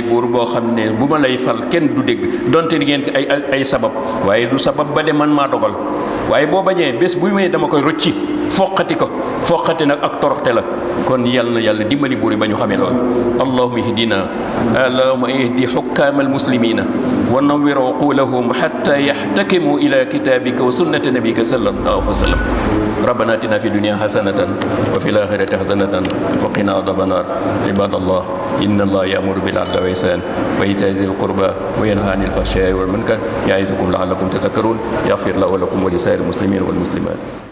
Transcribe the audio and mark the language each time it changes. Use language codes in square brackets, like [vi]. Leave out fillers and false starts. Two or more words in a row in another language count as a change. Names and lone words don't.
[wo] buur boo xam ne bu ma lay fal kenn du dégg donte di ngeen ay sabab waaye du sabab ba de man maa dogal waaye boo bañee bés bu may dama koy rocci foqati nag ak toroxte la kon yàlla dimbali buur yi ba ñu xamee loolu [ar] اللهم اهدنا اللهم اهد حكام المسلمين ونور عقولهم حتى يحتكموا إلى كتابك وسنة نبيك صلى الله عليه وسلم ربنا آتنا في الدنيا حسنة وفي الآخرة حسنة وقنا عذاب النار عباد الله إن الله يأمر بالعدل والإحسان وإيتاء ذي القربى وينهى عن الفحشاء والمنكر يعظكم لعلكم تذكرون يغفر له ولكم ولسائر المسلمين والمسلمات